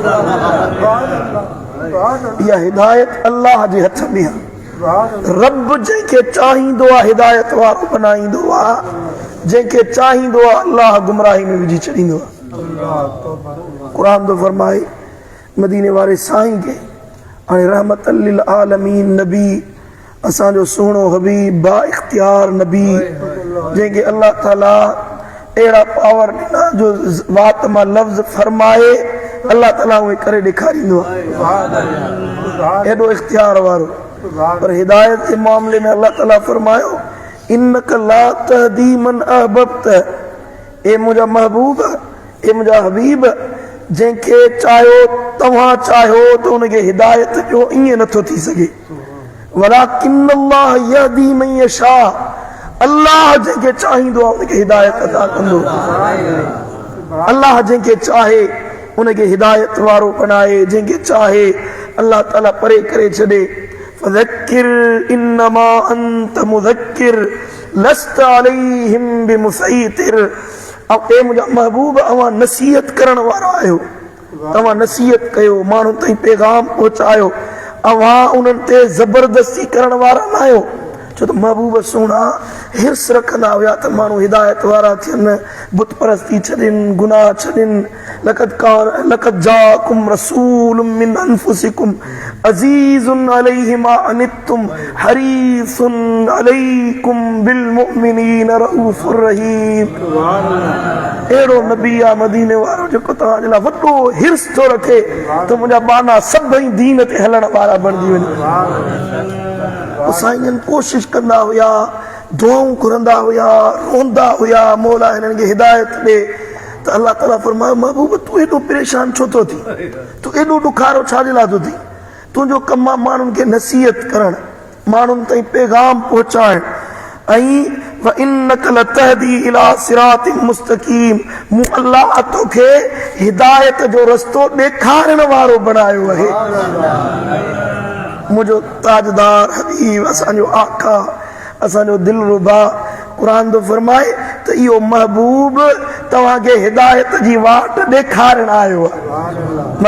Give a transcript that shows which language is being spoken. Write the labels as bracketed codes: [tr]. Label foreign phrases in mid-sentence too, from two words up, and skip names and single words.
[sd] इहा हिदायत अल्लाह जे हथ में आहे। रब जंहिंखे चाहींदो आहे हिदायत वारो बनाईंदो आहे, जंहिंखे चाहींदो आहे अल्लाह गुमराही में विझी छॾींदो आहे। क़ुरान थो फरमाए मदीने वारे साईं खे, हाणे [ar] رحمة للعالمين [sd] नबी, असांजो सुहिणो हबीब बा इख्तियार नबी, जंहिंखे अल्लाह ताला अहिड़ा पावर ॾिना जो वात मां लफ़्ज़ फरमाए अल्लाह ताला उहे करे ॾेखारींदो आहे, एॾो इख्तियार वारो। पर हिदायत जे मामले में अल्लाह ताला फरमायो [ar] إنك لا تهدي من أحببت. [sd] ए मुंहिंजा महबूब, ए मुंहिंजा हबीब, जंहिंखे चाहियो तव्हां चाहियो त उनखे हिदायत ॾियो, ईअं नथो थी सघे। [ar] ولكن الله يهدي من يشاء. [sd] अल्लाह जंहिंखे चाहींदो आहे उनखे हिदायत अता कंदो। अल्लाह जंहिंखे चाहे उनखे हिदायत वारो बनाए, जंहिंखे चाहे अल्लाह ताला परे करे छॾे। [ar] فذكر إنما أنت مذكر لست عليهم بمسيطر. [sd] ए मुंहिंजा महबूब, अवां नसीहत करण वारा आहियो, तव्हां नसीहत कयो, माण्हुनि ताईं पैगाम पहुचायो, अवां उन्हनि ते ज़बरदस्ती करण वारा न आहियो। छो त महबूब सुहिणा हिर्स रखंदा हुया त माण्हू हिदायत वारा थियनि, बुत परस्ती छॾनि, गुनाह छॾनि। [ar] لقد جاءكم رسول من أنفسكم عزيز عليه ما عنتم حريص عليكم بالمؤمنين رؤوف رحيم. [sd] अहिड़ो नबी आहे मदीने वारो जेको तव्हांजे लाइ वॾो हिर्स थो रखे त मुंहिंजा बाना सभई दीन ते हलण वारा बणिजी वञनि। साईं कोशिश कंदा हुया, दुआऊं घुरंदा हुया, रोंदा हुया, मौला हिननि खे हिदायत ॾे। त अल्लाह ताला फरमायो महबूब, तूं एॾो परेशान छो थो थी, तूं एॾो ॾुखारो छाजे लाइ थो थी? तुंहिंजो कमु आहे माण्हुनि खे नसीहत करणु, माण्हुनि ताईं पैगाम पहुचाइणु। [ar] ऐं وإنك لتهدي إلى صراط مستقيم। [sd] मूं अल्लाह तोखे हिदायत जो रस्तो ॾेखारण वारो बणायो आहे। मुंहिंजो ताजदार हबीब, असांजो आका, असांजो दिलरुबा क़ुरान थो फरमाए त इहो महबूब तव्हांखे हिदायत जी वाट ॾेखारण आयो आहे।